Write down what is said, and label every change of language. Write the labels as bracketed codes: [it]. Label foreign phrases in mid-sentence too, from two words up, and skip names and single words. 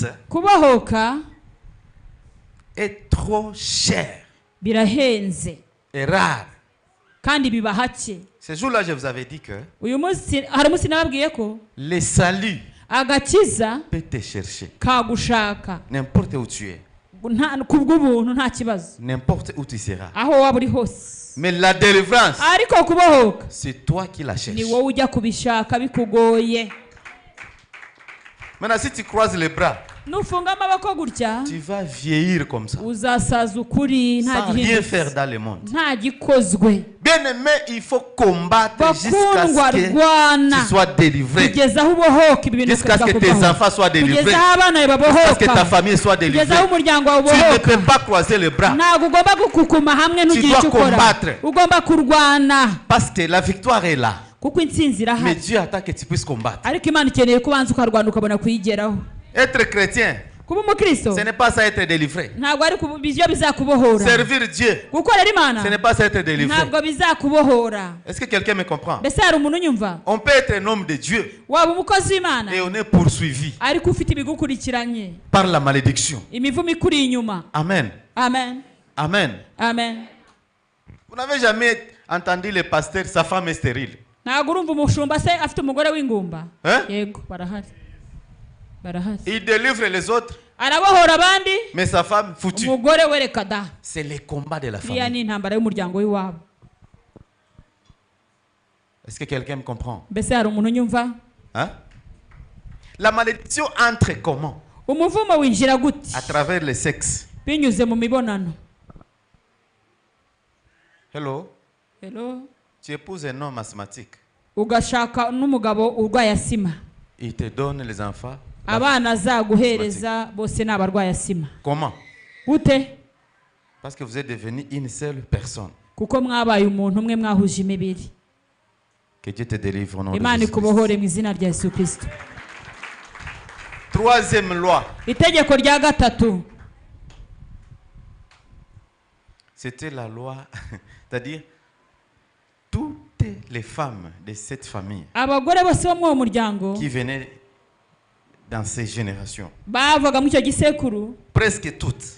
[rw] Kubohoka [fr] est trop chère [rw] birahenze [fr] et rare. [rw] kandi biba hake. [fr] Ce jour-là, je vous avais dit que [rw] Uyu munsi hari umunsi nababwiye ko [fr] le salut [rw] agakiza [fr] peut te chercher. [rw] kagushaka [fr] N'importe où tu es. [rw] kubw'ubuntu nta kibazo, [fr] N'importe où tu seras. [rw] aho waba uri hose. [fr] Mais la délivrance, [rw] Ariko kubohoka [fr] c'est toi qui la cherches. [rw] ni wowe ujya kubishaka bikugoye. [fr] Maintenant, si tu croises les bras, [rw] Nufunga amaboko gutya [fr] tu vas vieillir comme ça. [rw] uzasaza ukuri nta [fr] Sans rien faire [rw] gihindutse, [fr] dans le monde. [rw] nta gikozwe. [fr] Bien-aimé, il faut combattre jusqu'à [rw] Bakundwa [fr] ce que [rw] rwana [fr] tu sois délivré. [rw] kugeza aho ubohoka ibi bintu [fr] Jusqu'à ce que tes [rw] bikakubaho. [fr] enfants soient délivrés. [rw] Kugeza aho abana bawe [fr] Jusqu'à ce que ta [rw] babohoka, [fr] famille soit délivrée. [rw] kugeza aho umuryango wawe [fr] Tu ne [rw] ubohoka. [fr] peux pas croiser les bras. [rw] Ntabwo ugomba gukukuma hamwe ntugire [fr] dois [rw] icyo ukora. [fr] combattre. [rw] Ugomba kurwana [fr] Parce que la victoire est là. [rw] kuko intsinzi [fr] Mais [rw] irahari. [fr] Dieu attend que tu puisses combattre. [rw] Ariko Imana ikeneye ko ubanza ukarwana ukabona kuyigeraho. [fr] Être chrétien, [rw] Kuba umukristo [fr] ce n'est pas ça être délivré. [rw] ntabwo ari ibyo bizakubohora. [fr] Servir Dieu, [rw] Gukorera Imana [fr] ce n'est pas ça être délivré. [rw] ntabwo bizakubohora. [fr] Est-ce que quelqu'un me comprend? [rw] Mbese hari umuntu unyumva? [fr] On peut être un homme de Dieu [rw] Waba umukozi w'Imana [fr] et on est poursuivi [rw] ariko ufite ibigukurikiranye, [fr] par la malédiction. [rw] imivumo ikuri inyuma. Amen. Amen. Amen. Amen. [fr] Vous n'avez jamais entendu le pasteur, sa femme est stérile. [rw] Ntabwo urumva umushumba se afite umugore w'ingumba? [fr] Hein? [rw] Yego, barahari. Barahari. [fr] Il délivre les autres [rw] arabohora abandi [fr] mais sa femme foutue. [rw] umugore we reka da. [fr] C'est les combats de la [rw] iriya [fr] famille. [rw] ni intambara y'umuryango w'iwabo. [fr] Est-ce que quelqu'un me comprend? [rw] Mbese hari umuntu unyumva? [fr] Hein? La malédiction entre comment? [rw] Umuvumo winjira gute? [fr] À travers le sexe. [rw] Binyuze mu mibonano. Hello? Hello? [fr] Tu épouses un homme asthmatique. [rw] Ugashaka n'umugabo urwaye asima. [fr] Il te donne les enfants. [rw] Abana azaguhereza bose ni abarwaye asima. [fr] Comment? [rw] Gute? [fr] Parce que vous êtes devenu une seule personne. [rw] Kuko mwabaye umuntu umwe mwahuje imibiri. [fr] Que Dieu te délivre au nom de [rw] Imana [fr] Jésus. [rw] ikubohore mu izina rya Yesu Kristo. [fr] Troisième loi. [rw] Itegeko rya gatatu. [fr] C'était la loi, c'est-à-dire toutes les femmes de cette famille [rw] Abagore bose bo mu muryango [fr] qui venaient dans ces générations, [rw] bavaga mu cyo gisekuru [fr] presque toutes,